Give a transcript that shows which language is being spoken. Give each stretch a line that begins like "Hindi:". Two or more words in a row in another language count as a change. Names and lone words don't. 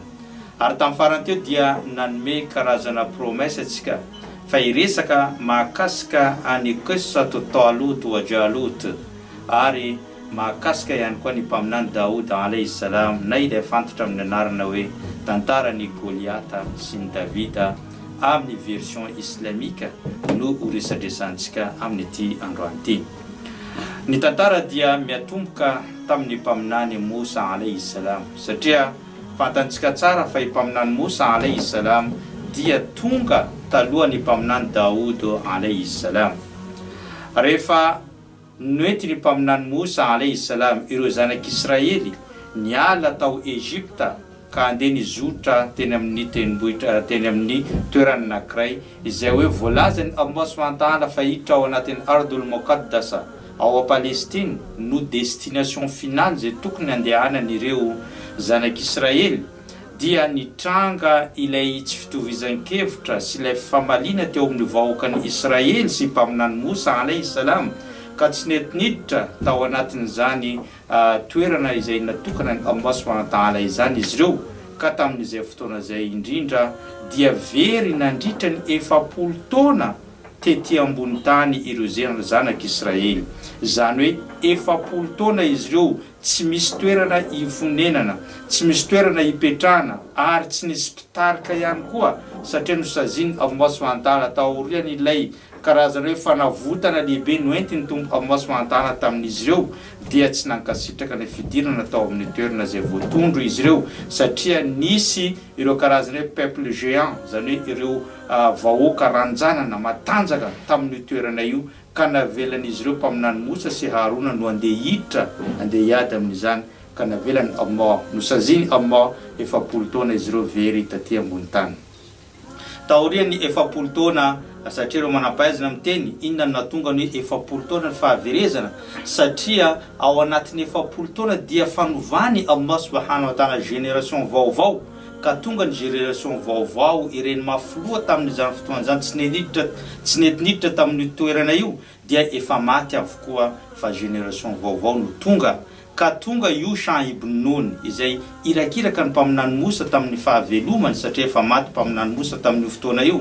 Malagasy: Ary tamin'ny farany teo dia nanome karazana promesa atsika fa iresaka mahakasika any
Arabic: قصة طالوت وجالوت
Malagasy: ary mahakasika ihany koa ny mpaminany Daoud
Arabic: عليه السلام
Malagasy: na ilay fantatra amin'ny anarana hoe tantara ny Goliata sy ny Davida amin'ny version islamika no horesadresantsika amin'ny ity androany ity. Ny tantara dia miatomboka tamin'ny mpaminany Musa
Arabic: عليه السلام
Malagasy: satria fantantsika tsara fa i mpaminany Musa
Arabic: عليه السلام
Malagasy: dia tonga talohan'ny mpaminany Daoud
Arabic: عليه السلام.
Malagasy: Rehefa noety ny mpaminany Musa
Arabic: عليه السلام
Malagasy: ireo zanak'Israely niala tao Egypta ka andeha nizotra teny amin'ny tendrombohitra teny amin'ny toerana anankiray izay hoe voalazany
Arabic: الله سبحانه وتعالى
Malagasy: fa hiditra ao anatin'ny
Arabic: الأرض المقدسة
Malagasy: ao Palestine no
French: destination finale
Malagasy: zay tokony andehanan'ireo zanak'Israely. Dia nitranga ilay tsy fitovizan-kevitra sy ilay famalina teo amin'ny vahoakan'ny Israely sy mpaminany Musa
Arabic: عليه السلام
Malagasy: ka tsy netiniditra tao anatin'izany toerana izay natokana ny
Arabic: الله سبحانه وتعالى
Malagasy: izany izy ireo. Ka tamin'izay fotoana izay indrindra dia very nandritra ny 70 taona tety ambony tany ireo zanak'Israely. Izany hoe 70 taona izy ireo tsy misy toerana ifonenana, tsy misy toerana ipetrahana ary tsy nisy mpitarika ihany koa satria nosaziny Allah
Arabic: سبحانه وتعالى
Malagasy: taoriany ilay karazana hoe fanavotana lehibe noentiny tompo
Arabic: الله سبحانه وتعالى
Malagasy: tamin'izy ireo dia tsy nankasitraka ny fidirana tao amin'ny toerana izay voatondro izy ireo satria nisy ireo karazana hoe
French: peuple géant,
Malagasy: zany hoe ireo vahoaka ranjanana matanjaka tamin'ny toerana io ka navelan'izy ireo mpaminany Musa sy Harona no andeha hiditra andeha hiady amin'izany ka navelany Allah nosaziny Allah 70 taona izy ireo very taty ambony tany. Taoriany 70 taona satria ireo manampahaizana miteny inona no natonga ny 70 taona ny fahaverezana satria ao anatin'ny 70 taona dia fanovany
Arabic: الله سبحانه وتعالى
Malagasy: génération vaovao ka tonga ny génération vaovao ireny mafloa tamin'izany fotoan'izany tsy netiniditra tamin'ny toerana io dia efa maty avokoa fa génération vaovao no tonga. Ka tonga Yusha ibn Nun izay irakiraka ny mpaminany Musa tamin'ny fahavelomany satria efa maty mpaminany Musa tamin'ny fotoana io.